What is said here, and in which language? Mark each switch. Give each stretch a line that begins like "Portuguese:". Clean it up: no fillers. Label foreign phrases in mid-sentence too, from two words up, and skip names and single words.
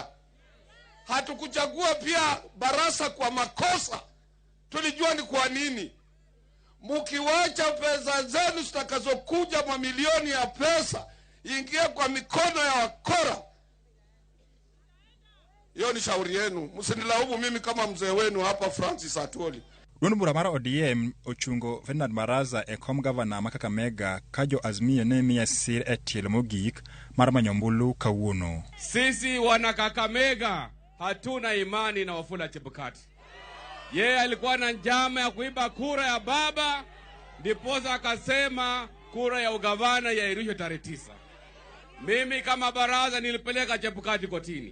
Swahili: Hatukuchagua pia baraza kwa makosa. Tulijua ni kwa nini. Mkiwacha pesa zenu zitakazokuja mamilioni ya pesa ingie kwa mikono ya wakora, hiyo ni shauri yenu. Msinilaumu mimi kama mzee wenu hapa Francis Atwoli.
Luo (Kenya and Tanzania): Duond bura mar ODM ochungo Ferdinand Baraza e kom gavana ma Kakamega kajo Azimio ne miya sir e telo mogik mar manyombulu kawuono.
Swahili: Sisi wana Kakamega hatuna imani na Wafula Chebukati. Yeye alikuwa na njama ya kuiba kura ya baba, ndiposa akasema kura ya ugavana yairishwe tarehe 9. Mimi kama baraza nilipeleka Chebukati kotini.